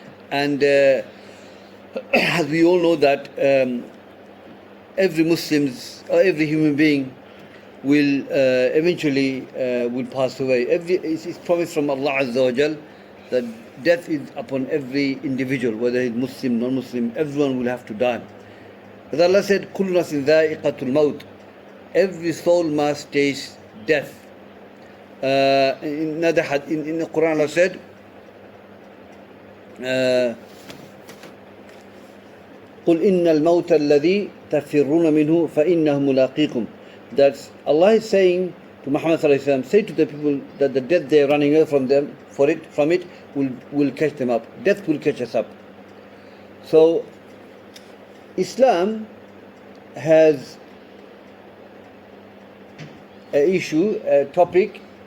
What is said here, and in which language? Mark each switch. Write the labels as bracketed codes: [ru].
[en] And as we all know that every Muslims or every human being will eventually will pass away. It's promised from Allah Azza wa Jal that death is upon every individual, whether he's Muslim, non-Muslim, everyone will have to die. As Allah said, [ar] كُلُّ نَفْسٍ ذَائِقَةُ الْمَوْتِ, [en] every soul must taste death. In the Quran Allah said, [ar] قُلْ إِنَّ الْمَوْتَ الَّذِي تَفِرُّونَ مِنْهُ فَإِنَّهُ مُلَاقِيكُمْ. [en] That Allah is saying to Muhammad sallallahu alaihi wasallam, say to the people that the death they are running away from it will catch them up. Death will catch us up. So Islam has a topic.